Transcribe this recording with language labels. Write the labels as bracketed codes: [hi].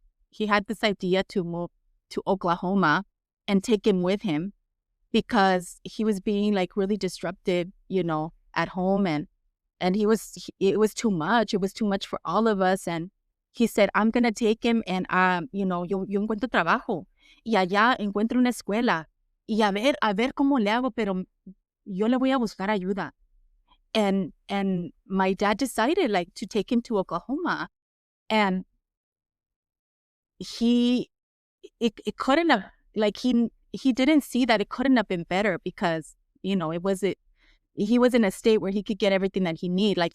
[en] He had this idea to move to Oklahoma and take him with him, because he was being like really disruptive, at home. And it was too much. It was too much for all of us. And he said, I'm going to take him, and, [es] yo encuentro trabajo. Y allá encuentro una escuela. Y a ver cómo le hago, pero yo le voy a buscar ayuda. [en] And my dad decided like to take him to Oklahoma, and it couldn't have, like, he didn't see that it couldn't have been better, because, he was in a state where he could get everything that he needed.